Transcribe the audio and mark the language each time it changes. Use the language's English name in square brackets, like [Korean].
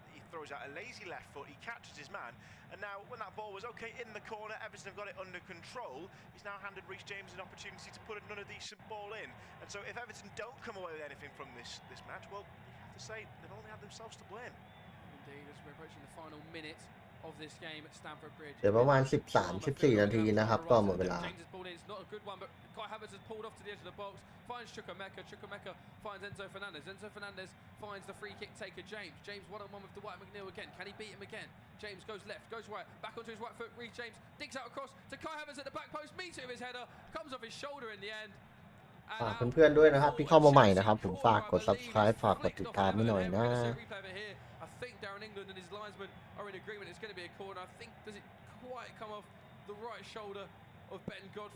[English] throws out a lazy left foot, he catches his man, and now when that ball was okay in the corner, Everton have got it under control. He's now handed Reece James an opportunity to put another decent ball in, and so if Everton don't come away with anything from this match, well, you have to say they've only had themselves to blame. Indeed, as we're approaching the final minute of this game at Stamford Bridge. [Thai] เดี๋ยวประมาณ 13-14 นาทีนะครับก็หมดเวลา [English] Not a good one, but Kai Havertz has pulled off to the edge of the box. Finds Chukwuemeka. Chukwuemeka finds Enzo Fernandez. Enzo Fernandez finds the free kick taker James. James one-on-one with Dwight McNeil again. Can he beat him again? James goes left, goes right, back onto his right foot. Reece James digs out across to Kai Havertz at the back post. Meets it with his header. Comes off his shoulder in the end. [Thai] ฝากเพื่อนๆด้วยนะครับที่เข้ามาใหม่นะครับผมฝากกด subscribe ฝากกดติดตามให้หน่อยนะ [English] I think Darren England and his linesman are in agreement. It's going to be a corner. I think does it quite come off the right shoulder of Ben Godfrey?